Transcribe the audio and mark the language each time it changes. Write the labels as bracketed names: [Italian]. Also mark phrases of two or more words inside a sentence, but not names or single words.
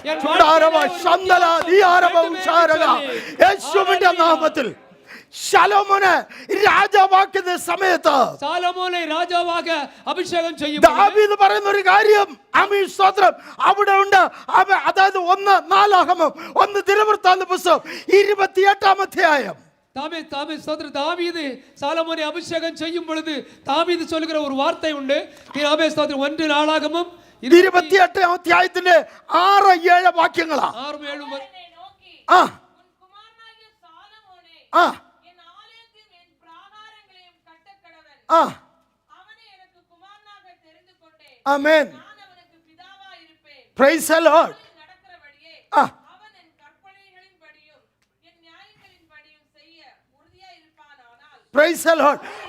[Malayalam] യേശുവിന്റെ നാമത്തിൽ ശലോമോനെ രാജാവാക്കുന്ന സമയത്ത് ശലോമോനെ രാജാവാക അഭിഷേകം ചെയ്യും. ദാവീദ് പറയുന്ന ഒരു കാര്യം ആമേൻ സ്തോത്രം അവിടെ ഉണ്ട്. അതായത് 1 നാലാകമം 1 ദിനവൃത്താന്ത പുസ്തകം 28-ാം അധ്യായം. [Tamil] தாவீது சாலமோனை அபிஷேகம் செய்யும் பொழுது தாவீது சொல்லுகிற ஒரு வார்த்தை உண்டு. 1 நாளாகமம் [Malayalam] 28-ാം അധ്യായത്തിന്റെ 6-7 വാക്യങ്ങളാണ്. 6-7 ആമേൻ. [English] Praise the Lord. Praise the Lord.